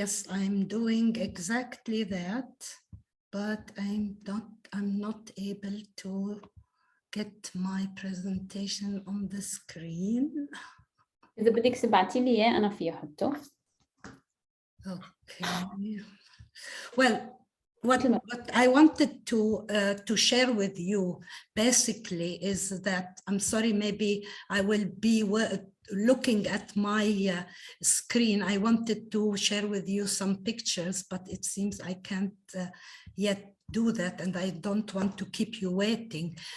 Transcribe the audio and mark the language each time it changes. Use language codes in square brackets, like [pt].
[en] I'm doing exactly that, but I'm not able to get my presentation on the screen. [ar] إذا بدك تبعتي لي إياه أنا فيها أحطه. [en] Okay. Well, what I wanted to share with you basically is that, I'm sorry, maybe I will be looking at my screen. I wanted to share with you some pictures, but it seems I can't yet do that, and I don't want to keep you waiting.